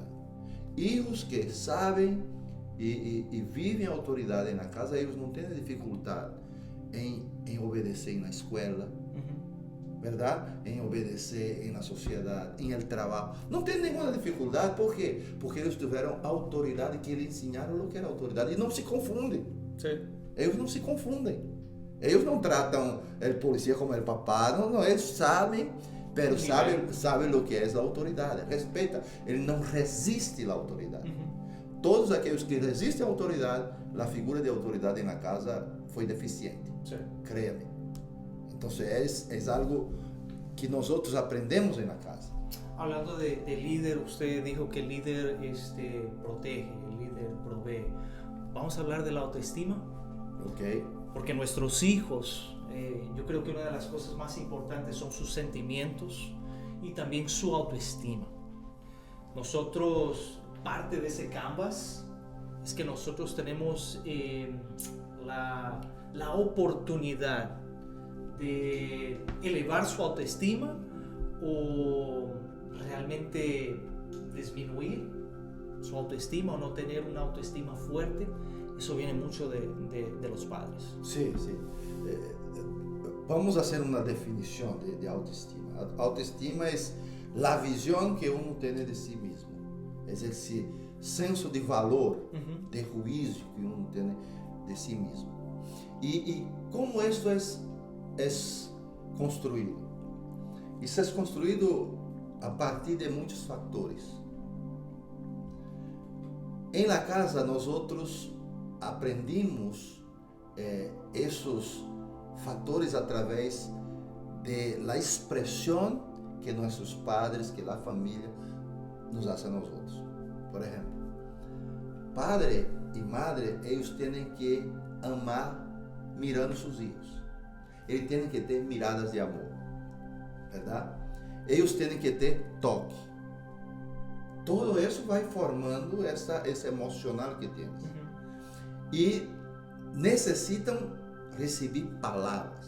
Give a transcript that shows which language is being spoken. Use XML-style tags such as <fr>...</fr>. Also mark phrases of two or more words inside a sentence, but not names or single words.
<es>Hijos que saben y viven autoridad en la casa, ellos no tienen dificultad en obedecer en la escuela, ¿verdad? En obedecer en la sociedad, en el trabajo. No tienen ninguna dificultad. ¿Por qué? Porque ellos tuvieron autoridad que les enseñaron lo que era autoridad y no se confunden. Sí.</es> <pt>Eles não se confundem. Eles não tratam o polícia como o papá. Não, eles sabem, mas sabem o que é a autoridade. Respeita. Ele não resiste à autoridade. Todos aqueles que resistem à autoridade, a figura de autoridade na casa foi deficiente.</pt> <es>Sí. Créame.</es> <pt>Então, é algo que nós outros aprendemos na casa.</pt> <es>Hablando de líder, usted dijo que el líder protege, el líder provee. Vamos a hablar de la autoestima. Ok? Porque nuestros hijos, yo creo que una de las cosas más importantes son sus sentimientos y también su autoestima. Nosotros, parte de ese canvas es que nosotros tenemos la oportunidad de elevar su autoestima o realmente disminuir su autoestima o no tener una autoestima fuerte. Eso viene mucho de los padres.</es> <pt>Sim, sim. Vamos fazer uma definição de autoestima. A autoestima é a visão que uno tem de si mesmo. É esse senso de valor, de juízo que uno tem de si mesmo. E como isso é construído? Isso é construído a partir de muitos fatores. Em la casa, nós outros aprendimos esses fatores através de la expressão que nossos padres, que a família nos</pt> <es>hace a nosotros. Por ejemplo, padre y madre, ellos tienen que amar mirando sus hijos.</es> <pt>Eles têm que ter miradas de amor, verdade? Eles têm que ter toque. Todo isso vai formando esse emocional que temos. E necessitam receber palavras.</pt>